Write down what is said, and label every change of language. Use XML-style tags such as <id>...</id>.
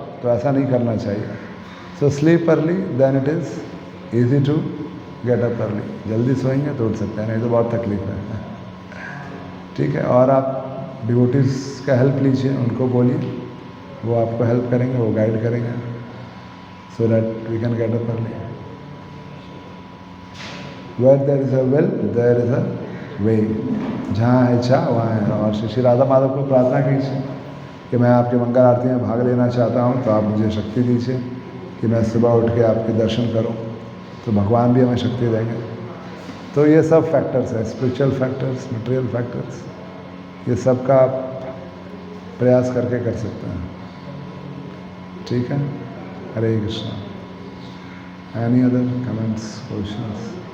<hi>तो ऐसा नहीं करना चाहिए।</hi> <en>So sleep early, then it is easy to get up early.</en> <hi>जल्दी सोएंगे तो उठ सकते हैं, नहीं तो बहुत तकलीफ है। ठीक है। और आप डिवोटीज़ का हेल्प लीजिए, उनको बोलिए, वो आपको हेल्प करेंगे, वो गाइड करेंगे,</hi> <en>so that we can get up early. Where there is a will, there is a way.</en> <hi>जहाँ है इच्छा वहाँ है। और श्री राधा माधव को प्रार्थना कीजिए कि मैं आपके मंगल आरती में भाग लेना चाहता हूँ, तो आप मुझे शक्ति दीजिए कि मैं सुबह उठ के आपके दर्शन करूँ, तो भगवान भी हमें शक्ति देंगे। तो ये सब फैक्टर्स हैं, स्पिरिचुअल फैक्टर्स, मटेरियल फैक्टर्स, ये सब का आप प्रयास करके कर सकते हैं। ठीक है। हरे Krishna.</hi> <en>Any other comments, questions?</en>